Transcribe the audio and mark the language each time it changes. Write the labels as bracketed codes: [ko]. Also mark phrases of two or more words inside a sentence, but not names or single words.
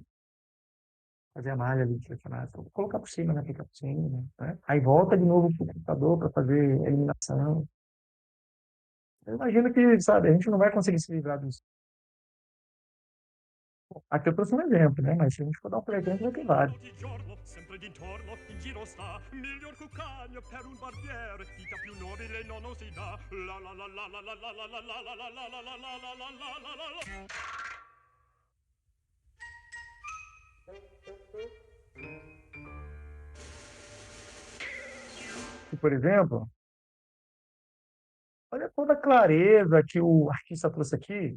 [pt] Fazer a malha ali de personagem, colocar por cima, né? Ficar por cima, né? Aí volta de novo para o computador para fazer eliminação. Eu imagino que, sabe, a gente não vai conseguir se livrar disso. Aqui eu trouxe um exemplo, né? Mas se a gente for dar um presente, vai ter vários. [it] Di giorno, sempre d'intorno, in giro sta, miglior cuccagno per un barbiere, vita più nobile non si dà. La la la la la la la la la la la la la la la la la la la la. [pt] E, por exemplo, olha toda a clareza que o artista trouxe aqui.